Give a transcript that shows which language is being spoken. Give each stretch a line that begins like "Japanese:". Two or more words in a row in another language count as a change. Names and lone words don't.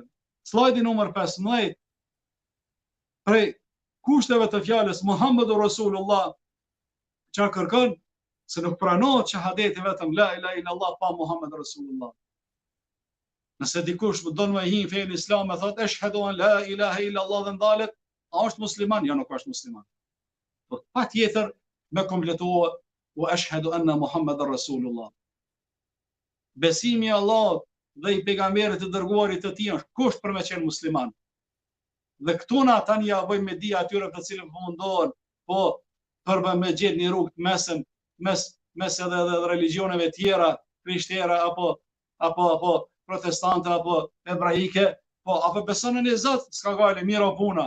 Albanian: Slajdi numër 15, prej kushteve të fjalës
Arabic: محمد رسول الله,
Albanian: që kërkon se nuk pranohet shahadeti vetëm
Arabic: لا إله إلا الله
Albanian: pa
Arabic: محمد رسول الله.
Albanian: Nëse dikush më donë me hi në fejnë islam e thot,
Arabic: أشهد أن لا إله إلا الله
Albanian: dhe ndalet, a është musliman? Ja, nuk është musliman. Pa tjetër me kompletua u
Arabic: أشهد أن محمدا رسول الله.
Albanian: Besimi Allah dhe i pejgamberit të dërguarit të tij është kusht për me qenë musliman. Dhe këtu na tani ja vojmë me dia atyre të cilën po mundohen, po për me gjetë një rrugë të mesëm, mes edhe religioneve tjera, krishtera apo protestante apo hebraike, po apo beson në Zot, s'ka gale miro puna.